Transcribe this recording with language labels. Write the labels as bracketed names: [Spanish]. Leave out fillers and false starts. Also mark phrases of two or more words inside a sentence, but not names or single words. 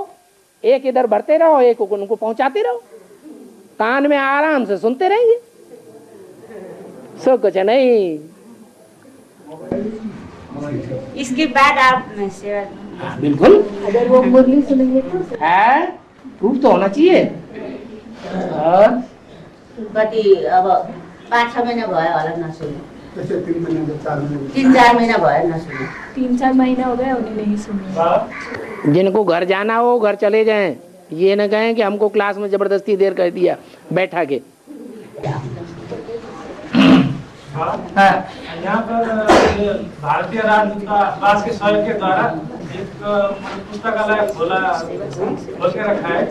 [Hindi] एक इधर भरते रहो, एक उनको पहुंचाते रहो, कान में आराम से सुनते रहेंगे। सब कुछ नहीं। इसके बाद आप सेवा। बिल्कुल, अगर वो मुरली सुनेंगे तो है, प्रूफ तो होना चाहिए। और [Nepali] कति अब 5-6 महीना भयो होला नसुने। 3-4 महीना भयो नसुने। [Hindi] 3-4 महीना हो गए उन्हें नहीं सुनी। जिनको घर जाना हो घर चले जाएं, ये न कहें कि हमको क्लास में जबरदस्ती देर कर दिया बैठा के। यहाँ पर भारतीय राजदूतावास के सहयोग के द्वारा एक पुस्तकालय खोल के रखा है।